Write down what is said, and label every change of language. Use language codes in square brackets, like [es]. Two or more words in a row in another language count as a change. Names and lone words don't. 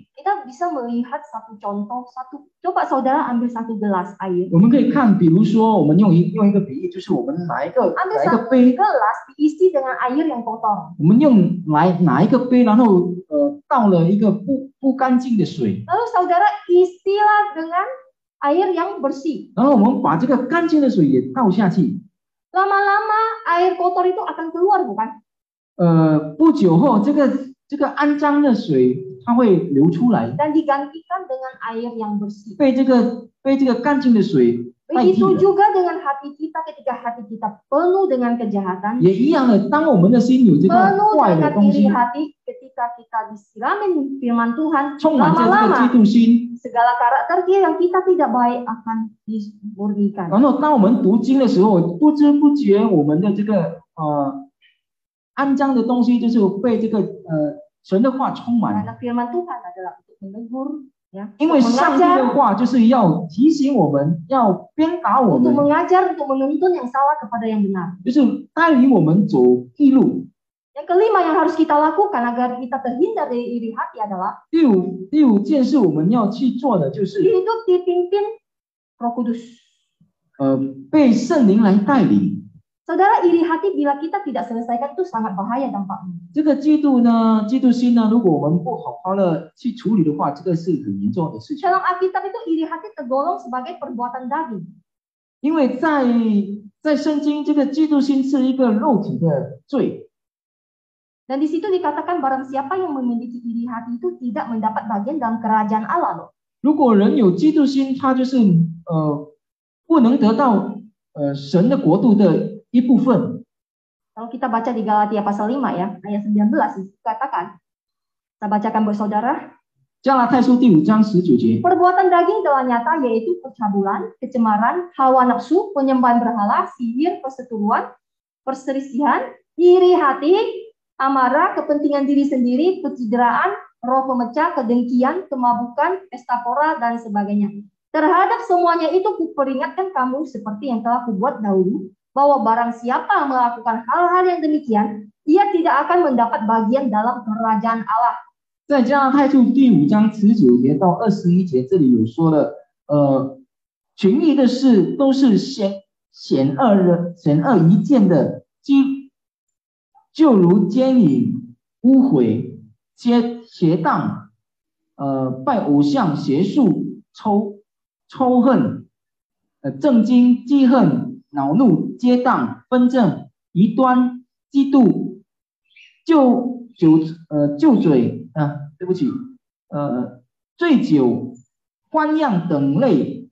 [id] Kita bisa melihat satu contoh, coba saudara ambil satu gelas air. [zh] 我们可以看，比如说，我们用一个比喻，就是我们拿一个 [id] Ambil [zh] 杯， [id] satu gelas diisi dengan air yang kotor. [zh] 我们拿一个杯，然后倒了一个不干净的水， [id] Lalu saudara isilah dengan air yang bersih. [zh] 然后我们把这个干净的水也倒下去。 [id] Lama-lama air kotor itu akan keluar, bukan? [zh] 不久后，这个肮脏的水它会流出来， [id] Dan digantikan dengan air yang bersih. [zh] 被这个干净的水代替 [id] Begitu [zh] 了。 [id] juga dengan hati kita ketika hati kita penuh dengan kejahatan, [zh] 也一样的，当我们的心有这个 [id] penuh [zh] 坏的 [id] dengan [zh] 东 [id] iri [zh] 西， [id] hati, ketika kita disiramin firman Tuhan, [zh] 充满着这个嫉 [id] lama-lama [zh] 妒心， [id] segala karakter dia yang kita tidak baik akan dimurnikan. [zh] 然后当我们读经的时候，不知不觉我们的这个肮脏的东西就是被这个神的话充满。 [id] Karena firman Tuhan adalah untuk menegur, ya, [zh] 因为 [id] untuk [zh] 上帝 [id] mengajar, [zh] 的话就是要提醒我们，要鞭打我 [id] untuk [zh] 们， [id] mengajar, untuk menuntun yang salah kepada yang benar. [zh] 就是带领我们走义路。 [id] Yang kelima yang harus kita lakukan agar kita terhindar dari iri hati adalah [zh] 第五件事我们要去做的就是 [id] hidup dipimpin Roh Kudus. [zh] 被圣灵来带领。 [id] Saudara, iri hati bila kita tidak selesaikan itu sangat bahaya dampaknya. [zh] 这个嫉妒心呢，如果我们不好好的去处理的话，这个是很严重的事情。 [id] Dalam Alkitab itu iri hati tergolong sebagai perbuatan daging. [zh] 因为在圣经，这个嫉妒心是一个肉体的罪。 [id] Dan di situ dikatakan barang siapa yang memiliki iri hati itu tidak mendapat bagian dalam kerajaan Allah loh. [zh] 如果人有嫉妒心，他就是不能得到神的国度的一部分。 [id] Kalau kita baca di Galatia pasal 5 ya, ayat 19 dikatakan, saya bacakan buat saudara. [zh] 加拉太书第5章19节， [id] Perbuatan daging telah nyata, yaitu percabulan, kecemaran, hawa nafsu, penyembahan berhala, sihir, perseteruan, perselisihan, iri hati, amarah, kepentingan diri sendiri, pencitraan, roh pemecah, kedengkian, kemabukan, pesta pora, dan sebagainya. Terhadap semuanya itu kuperingatkan kamu seperti yang telah kubuat dahulu, bahwa barang siapa melakukan hal-hal yang demikian, ia tidak akan mendapat bagian dalam kerajaan Allah. [zh] 在加拉太书第5章19节到21节，这里有说了，权益的事都是显而易见的，就如奸淫、污秽、邪荡、拜偶像、邪术、仇恨、正经、记恨、恼怒、结党、纷争、异端、嫉妒、旧嘴对不起，醉酒、欢样等类。